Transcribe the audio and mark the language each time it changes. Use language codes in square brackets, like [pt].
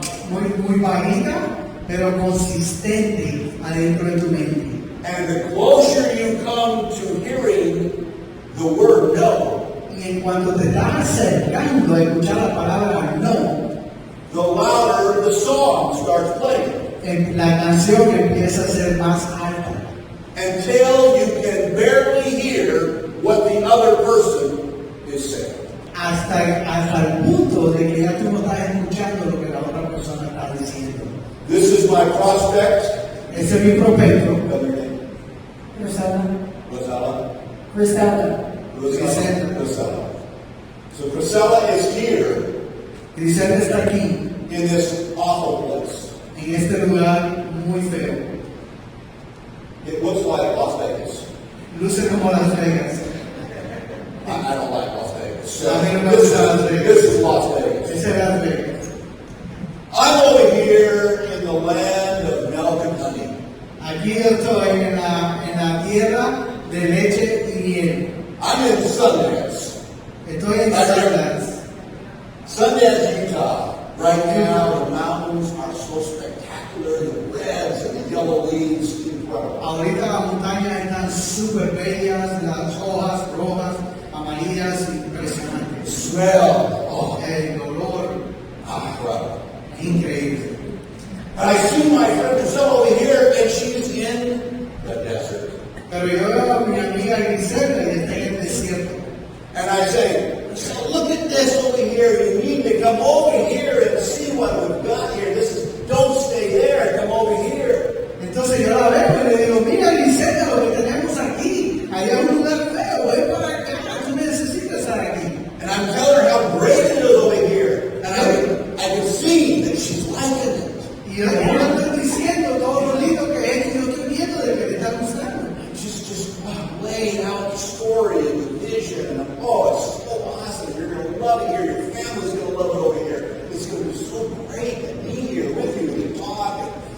[es] muy bajita, pero consistente adentro de tu mente. [en] And the closer you come to hearing the word no, [es] Y en cuanto te estás acercando a escuchar la palabra no, [en] the louder the song starts playing. [es] la canción empieza a ser más alta. [en] Until you can barely hear what the other person is saying. [es] Hasta el punto de que ya tú no estás escuchando lo que la otra persona está diciendo. [en] This is my prospect. [es] Ese es mi prospecto. [en] Another name. Cristela. Rosella. Cristela. Rosella. So Priscilla is here [es] Cristela está aquí, [en] in this awful place. [es] en este lugar muy feo. [en] It looks like Las Vegas. [es] Luce como Las Vegas. [en] I don't like Las Vegas. So [es] A mí no me gusta Las Vegas. [en] this is Las Vegas. [es] Ese es Las Vegas. [en] I'm over here in the land of milk and honey. [es] Aquí yo estoy en la tierra de leche y miel. [en] I'm in Sundance. [es] Estoy en Sundance. [en] Sundance, Utah. Right now, the mountains are so spectacular. The reds and the yellow leaves, incredible. [es] Ahorita las montañas están súper bellas, las hojas rojas, amarillas, impresionantes. [en] Smell. Oh, [es] El olor, [en] incredible. [es] increíble. [en] And I see my friend Priscilla over here, and she's in the desert. [es] Pero yo veo a mi amiga Griselda y está en el desierto. [en] And I say, Priscilla, look at this over here. You need to come over here and see what we've got here. Don't stay there. Come over here. [es] Entonces yo la veo y le digo, mira Griselda, lo que tenemos aquí. Hay un lugar feo, ven para acá, tú necesitas estar aquí. [en] And I'm telling her how great it is over here. And I can see that she's liking it. [es] Y yo le estoy diciendo todo lo lindo que es y yo estoy viendo de que le está gustando. [en] She's just laying out the story and the vision. And oh, it's so awesome. You're going to love it here. Your family's going to love it over here. It's going to be so great to be here with you and talk.